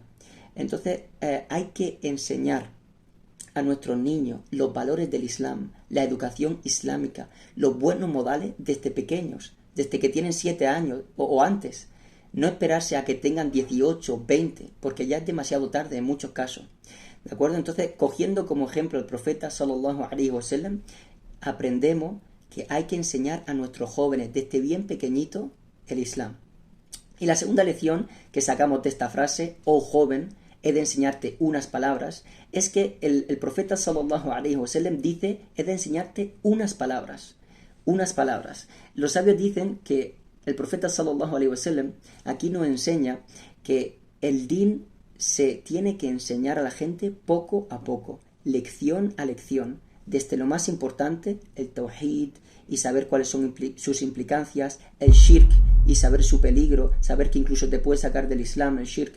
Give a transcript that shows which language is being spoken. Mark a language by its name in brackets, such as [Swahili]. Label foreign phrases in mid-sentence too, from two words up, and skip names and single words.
[Spanish] Entonces hay que enseñar a nuestros niños los valores del Islam, la educación islámica, los buenos modales desde pequeños, desde que tienen 7 años o antes. No esperarse a que tengan 18, 20, porque ya es demasiado tarde en muchos casos. ¿De acuerdo? Entonces, cogiendo como ejemplo el profeta [Arabic] صلى الله عليه وسلم, [Spanish] aprendemos que hay que enseñar a nuestros jóvenes desde bien pequeñito el Islam. Y la segunda lección que sacamos de esta frase, oh joven, he de enseñarte unas palabras, es que el profeta [Arabic] صلى الله عليه وسلم [Spanish] dice, he de enseñarte unas palabras. Unas palabras. Los sabios dicen que el profeta [Arabic] صلى الله عليه وسلم [Spanish] aquí nos enseña que el din se tiene que enseñar a la gente poco a poco, lección a lección, desde lo más importante, el tawhid, y saber cuáles son sus implicancias, el shirk, y saber su peligro, saber que incluso te puede sacar del islam, el shirk.